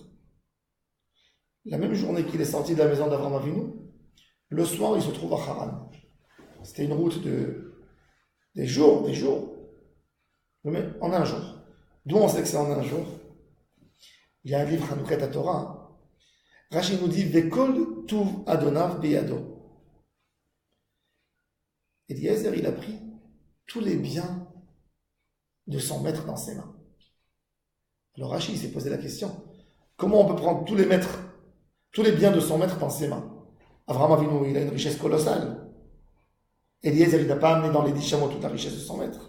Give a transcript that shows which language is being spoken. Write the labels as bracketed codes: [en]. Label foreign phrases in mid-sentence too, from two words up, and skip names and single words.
[fr] La même journée qu'il est sorti de la maison d'Avraham Avinu, le soir il se trouve à Haran. C'était une route des jours, mais en un jour. D'où on sait que c'est en un jour? Il y a un livre, Hanoukat Torah. [he] Rashi [fr] nous dit [he] וכל טוב אדוניו בידו. [fr] Eliezer, il a pris tous les biens de son maître dans ses mains. Alors Rashi s'est posé la question, comment on peut prendre tous les biens de son maître dans ses mains? Avraham Avinu, il a une richesse colossale. Eliezer, il n'a pas amené dans les 10 chameaux toute la richesse de son maître.